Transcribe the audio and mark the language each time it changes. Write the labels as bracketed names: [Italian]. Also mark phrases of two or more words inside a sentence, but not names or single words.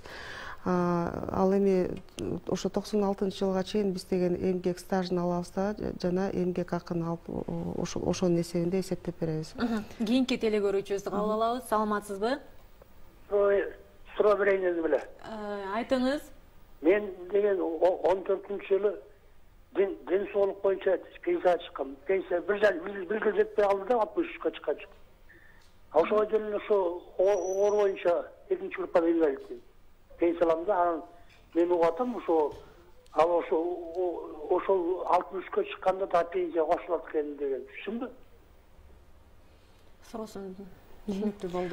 [Kyrgyz] Ал эми ошо 96-жылга чейин биз деген эмгек стажын алабыз да, жана эмгек акын алып ошонун эсебинде эсептеп беребиз. Кийинки теле көрүүчүбүздү кабыл алабыз. Саламатсызбы? Суроо берейин беле. Айтыңыз. [Kazakh] Мен деген 14-жылы денсаулық бойынша пенсия шыққан. Пенсия бір жыл жетпей қалды да 63-қа шыққан. [Kyrgyz] Ошол жерде ошо оор боюнча экинчи группада инвалид. Пенсияламда анан мен угатам ошо ал ошол 63-кө чыкканда да пенсия кошулат экен деген. Түшүнбү? Суроосун түшүнүктүү болду.